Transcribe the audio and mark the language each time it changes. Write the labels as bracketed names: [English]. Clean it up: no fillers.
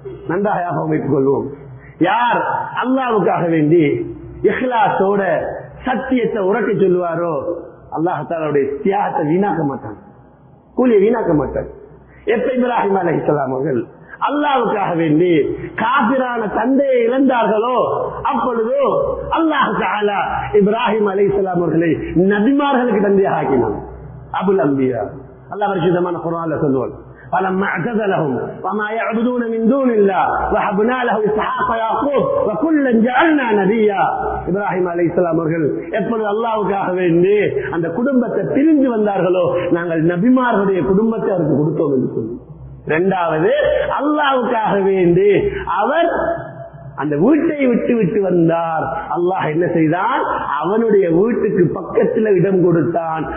[Tamil] நன்றாக அமைத்துக் கொள்வோம். யார் அல்லாஹ்வுக்காக வேண்டி இஹ்லாஸோட சத்தியத்தை உறக்க சொல்லுவாரோ அல்லாஹ் தஆலாவுடைய தியாகத்தை வீணாக்க மாட்டான், கூலியை வீணாக்க மாட்டான். எப்ப இப்ராஹிம் அலைஹிஸ்ஸலாம் அவர்கள் அல்லாஹ்வுக்காக வேண்டி காபிரான தந்தையை இழந்தார்களோ அப்பொழுது அல்லாஹ் தஆலா இப்ராஹிம் அலைஹிஸ்ஸலாம் அவர்களை நபிமார்களுக்கு தந்தையாக ஆக்கினான். அபுல் அம்பியா. அல்லாஹ் பரிசுத்தமான குர்ஆன்ல சொல்வான், [Arabic] فلما اعتزلهم وما يعبدون من دون الله وهبنا له اسحاق ويعقوب وكلا جعلنا نبيا. [Tamil] இப்ராஹிம் அலைஹிஸ்ஸலாம் அவர்கள் எப்பொழுது அல்லாஹ்வுக்காக வேண்டி அந்த குடும்பத்தை பிரிந்து வந்தார்களோ நாங்கள் நபிமார்களுடைய குடும்பத்தை அவருக்கு கொடுத்தோம் என்று சொல்லி. இரண்டாவது, அல்லாஹ்வுக்காக வேண்டி அவர் அந்த வீட்டை விட்டு வந்தார். அல்லாஹ் என்ன செய்தான், அவனுடைய வீட்டுக்கு பக்கத்தில் இடம் கொடுத்தான்.